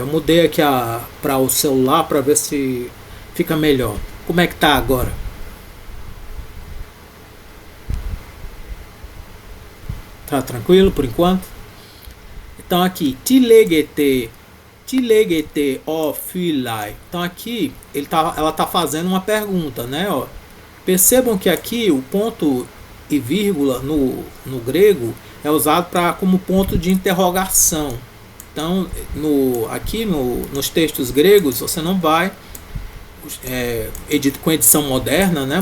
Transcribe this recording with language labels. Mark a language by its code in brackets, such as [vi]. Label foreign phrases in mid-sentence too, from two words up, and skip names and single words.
[pt] Eu mudei aqui para o celular para ver se fica melhor. Como é que tá agora? Tá tranquilo por enquanto? Então aqui, [el] τί λέγετε Τί λέγετε ὦ φίλαι. [pt] Então aqui ela tá fazendo uma pergunta, né? Ó. Percebam que aqui o ponto e vírgula no grego é usado como ponto de interrogação. Então aqui nos textos gregos você não vai com edição moderna, né?